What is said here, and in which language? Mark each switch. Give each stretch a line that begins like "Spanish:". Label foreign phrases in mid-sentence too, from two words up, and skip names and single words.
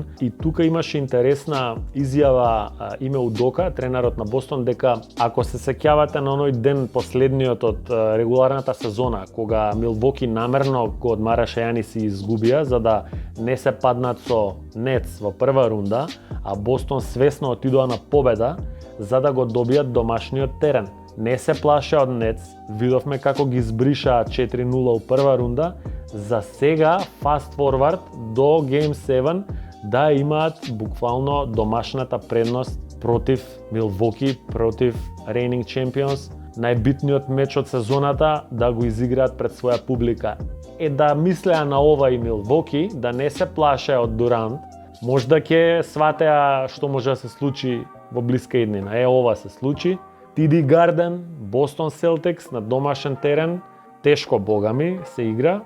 Macedonian: И тука имаше интересна изјава Име Удока, тренерот на Бостон, дека ако се сеќавате на оној ден последниот од регуларната сезона, кога Милвоки намерно го одмараше Јанис и изгубија за да не се паднат со Нетс во прва рунда, а Бостон свесно отидоа на победа за да го добијат домашниот терен. Не се плаше од Нетс, видовме како ги збришаа 4-0 у прва рунда, за сега
English: fast forward
Macedonian: до
English: Game 7
Macedonian: да имаат буквално домашната предност против Милвоки, против
English: reigning champions,
Macedonian: најбитниот меч од сезоната да го изиграат пред своја публика. Да мислеа на ова и Милвоки, да не се плаше од Дурант, можда ќе сватеа што може да се случи во блиска иднина. Ова се случи. TD Garden, Бостон Селтикс на домашен терен, тешко богами се игра.